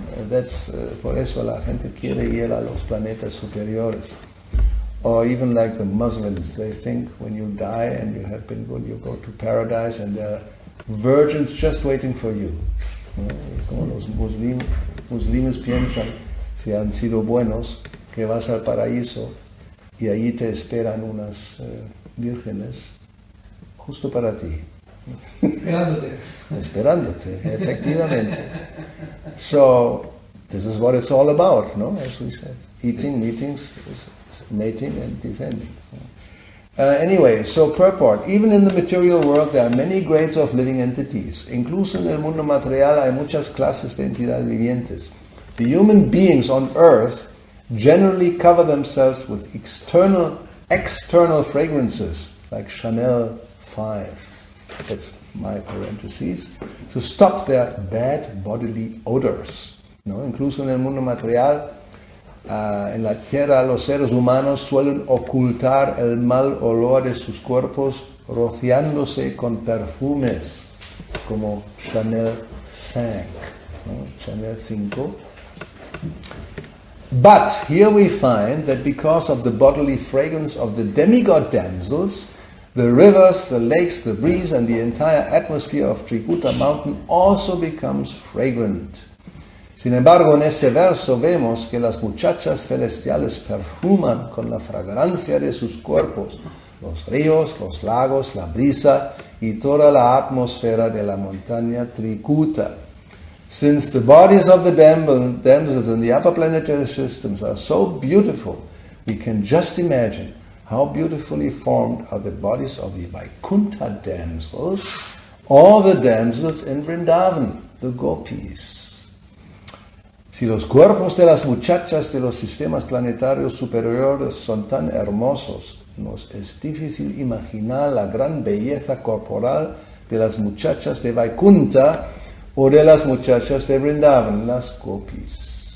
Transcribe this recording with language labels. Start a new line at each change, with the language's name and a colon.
English: That's,
Spanish: por eso la gente quiere ir a los planetas superiores.
English: Or even like the Muslims, they think when you die and you have been good, you go to paradise and there are virgins just waiting for you.
Spanish: Como los muslimes piensan, si han sido buenos, que vas al paraíso y allí te esperan unas vírgenes justo para ti. Esperándote, efectivamente.
English: So, this is what it's all about, no? As we said. Eating, meetings, mating and defending. Anyway, so purport. Even in the material world there are many grades of living entities.
Spanish: Incluso en el mundo material hay muchas clases de entidades vivientes.
English: The human beings on earth generally cover themselves with external fragrances, like Chanel 5. That's my parentheses. To stop their bad bodily odors.
Spanish: ¿No? Incluso en el mundo material, en la tierra los seres humanos suelen ocultar el mal olor de sus cuerpos rociándose con perfumes como Chanel 5, ¿no? Chanel 5.
English: But here we find that because of the bodily fragrance of the demigod damsels, the rivers, the lakes, the breeze, and the entire atmosphere of Trikuta mountain also becomes fragrant.
Spanish: Sin embargo, en este verso vemos que las muchachas celestiales perfuman con la fragancia de sus cuerpos los ríos, los lagos, la brisa y toda la atmósfera de la montaña Trikuta.
English: Since the bodies of the damsels in the upper planetary systems are so beautiful, we can just imagine how beautifully formed are the bodies of the Vaikuntha damsels, or the damsels in Vrindavan, the gopis.
Spanish: Si los cuerpos de las muchachas de los sistemas planetarios superiores son tan hermosos, nos es difícil imaginar la gran belleza corporal de las muchachas de Vaikuntha o de las muchachas de Vrindavan, las gopis.